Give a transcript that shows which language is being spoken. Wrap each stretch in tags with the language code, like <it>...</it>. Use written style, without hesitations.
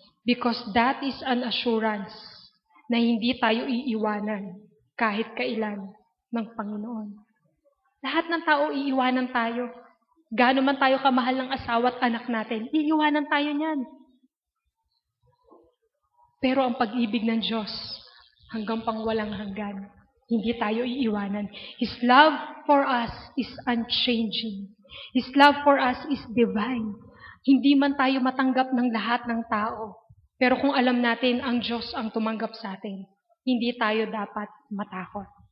<en>Because that is an assurance</en> <tl>na hindi tayo iiwanan kahit kailan ng Panginoon. Lahat ng tao iiwanan tayo. Gaano man tayo kamahal ng asawa at anak natin, iiwanan tayo niyan. Pero ang pag-ibig ng Diyos hanggang pangwalang hanggan. Hindi tayo iiwanan.</tl> <en>His love for us is unchanging. His love for us is divine.</en> <tl>Hindi man tayo matanggap ng lahat ng tao. Pero kung alam natin ang Diyos ang tumanggap sa atin, hindi tayo dapat matakot.</tl>